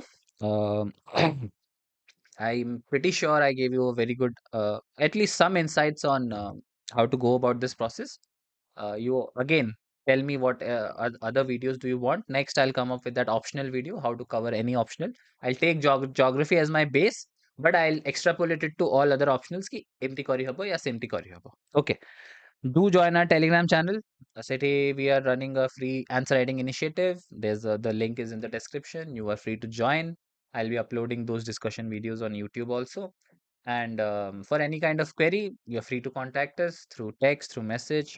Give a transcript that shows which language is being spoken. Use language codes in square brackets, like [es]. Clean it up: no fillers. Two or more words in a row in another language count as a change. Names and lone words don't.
[en] Um, I'm pretty sure I gave you a very good, at least some insights on how to go about this process. You again tell me what other videos do you want. Next, I'll come up with that optional video, how to cover any optional. I'll take geography as my base, but I'll extrapolate it to all other optionals ki emti kari habo ya semti kari habo. Okay. Do join our Telegram channel. City, we are running a free answer writing initiative. There's the link is in the description. You are free to join. I'll be uploading those discussion videos on YouTube also. And for any kind of query, you're free to contact us through text, through message.